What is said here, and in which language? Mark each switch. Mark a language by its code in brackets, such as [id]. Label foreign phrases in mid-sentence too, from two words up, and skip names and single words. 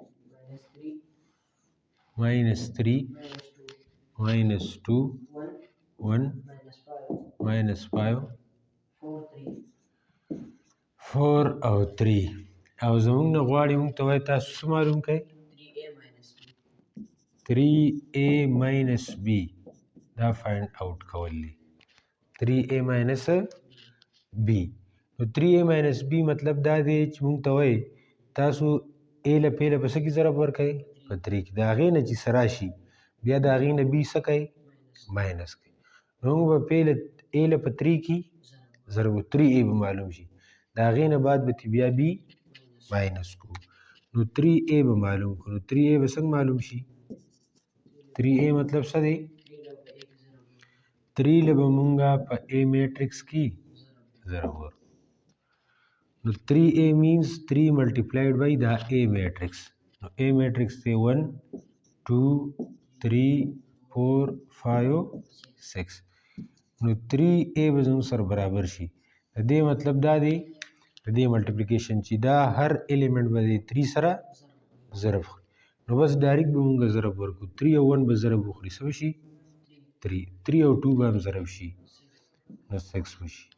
[ps] -3 -2 1 -5 4 او 3. او زمونږ نه غواړي مونږ ته وایي تاسو څه معلوم کړئ؟ [en] 3a minus b [ps] دا [en] find out [ps] کول دي. [en] 3a minus b. [ps] نو [en] 3a minus b [ps] مطلب دا دی چې مونږ ته وایي تاسو a له p له په څه کې ضرب ورکوئ؟ په 3 کې. د هغې نه چې څه راشي بیا د هغې نه b څه کوئ؟ ماینس کوئ. نو موږ به a له په 3 کې ضرب 3a به معلوم شي. د هغې نه بعد به بیا b ماینس کړو. نو 3a به معلوم کړو. 3a به څنګه معلوم شي؟ 3a مطلب څه دی؟ 3 له به مونږه په [en] a matrix [ps] کې ضرب ورکړو. [en] نو 3a means 3 multiplied by the a matrix. [ps] نو [en] a matrix [ps] دی 1 2 3 4 5 6. نو 3a به زموږ سره برابر شي. د دې مطلب دا دی د دې ملټیپلیکیشن چې دا هر ایلیمنٹ به د 3 سره ضرب خوري. نو بس ډایرکټ به مونږ ضرب ورکړو. 3 او 1 به ضرب وخوري څه به شي؟ 3 او 2 به هم ضرب شي نو 6 به شي.